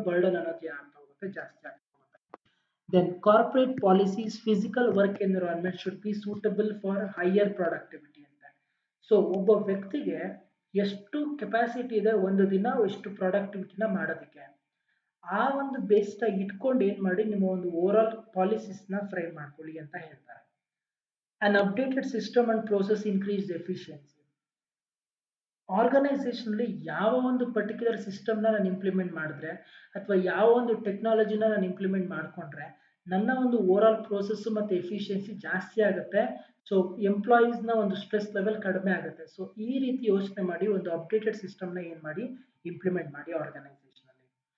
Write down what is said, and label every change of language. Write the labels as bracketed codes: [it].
[kn] Burden ಅನ್ನೋದು ಏನಾಗ್ತಾ ಹೋಗುತ್ತೆ, ಜಾಸ್ತಿ ಆಗ್ತಾ ಹೋಗುತ್ತೆ. [en] then corporate policies physical work environment should be suitable for higher productivity [kn] ಅಂತ. ಸೊ ಒಬ್ಬ ವ್ಯಕ್ತಿಗೆ ಎಷ್ಟು ಕೆಪಾಸಿಟಿ ಇದೆ ಒಂದು ದಿನ ಎಷ್ಟು ಪ್ರೊಡಕ್ಟಿವಿಟಿನ ಮಾಡೋದಕ್ಕೆ, ಆ ಒಂದು ಬೇಸ್ಡ್ ಆಗಿ ಇಟ್ಕೊಂಡು ಏನ್ ಮಾಡಿ ನಿಮ್ಮ ಒಂದು ಓವರ್ ಆಲ್ ಪಾಲಿಸೀಸ್ ನ ಫ್ರೇಮ್ ಮಾಡ್ಕೊಳ್ಳಿ ಅಂತ ಹೇಳ್ತಾರೆ. [en] An updated system and process increased efficiency. [kn] Organisation ಅಲ್ಲಿ ಯಾವ ಒಂದು ಪರ್ಟಿಕ್ಯುಲರ್ ಸಿಸ್ಟಮ್ನ ನಾನು ಇಂಪ್ಲಿಮೆಂಟ್ ಮಾಡಿದ್ರೆ ಅಥವಾ ಯಾವ ಒಂದು ಟೆಕ್ನಾಲಜಿನ ನಾನು ಇಂಪ್ಲಿಮೆಂಟ್ ಮಾಡ್ಕೊಂಡ್ರೆ ನನ್ನ ಒಂದು ಓವರ್ ಆಲ್ ಪ್ರೋಸೆಸ್ ಮತ್ತೆ ಎಫಿಷಿಯನ್ಸಿ ಜಾಸ್ತಿ ಆಗುತ್ತೆ. ಸೊ ಎಂಪ್ಲಾಯೀಸ್ನ ಒಂದು ಸ್ಟ್ರೆಸ್ ಲೆವೆಲ್ ಕಡಿಮೆ ಆಗುತ್ತೆ. ಸೊ ಈ ರೀತಿ ಯೋಚನೆ ಮಾಡಿ ಒಂದು ಅಪ್ಡೇಟೆಡ್ ಸಿಸ್ಟಮ್ನ ಏನ್ ಮಾಡಿ ಇಂಪ್ಲಿಮೆಂಟ್ ಮಾಡಿ ಆರ್ಗನೈಸೇಷನ್ ಅಲ್ಲಿ.